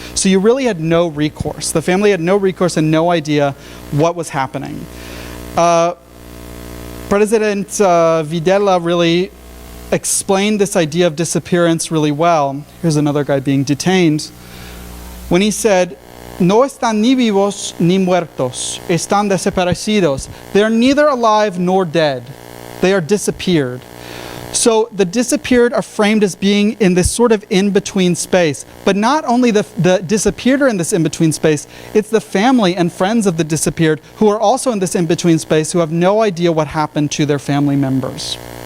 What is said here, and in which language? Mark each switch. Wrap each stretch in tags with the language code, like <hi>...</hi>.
<en>So you really had no recourse. The family had no recourse and no idea what was happening. President Videla really explained this idea of disappearance really well. Here's another guy being detained. When he said,</en> <es>no están ni vivos ni muertos, están desaparecidos.</es> <en>They are neither alive nor dead. They are disappeared. So the disappeared are framed as being in this sort of in-between space. But not only the disappeared are in this in-between space, it's the family and friends of the disappeared who are also in this in-between space who have no idea what happened to their family members.</en>